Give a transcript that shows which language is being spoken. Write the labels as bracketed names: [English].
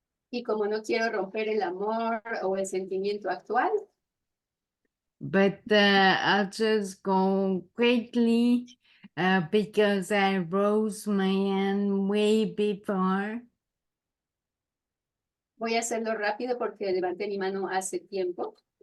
[Spanish] Y como no quiero romper el amor o el sentimiento actual, [English] But I'll just go quickly because I rose my hand way before. [Spanish] voy a hacerlo rápido porque levanté mi mano hace tiempo.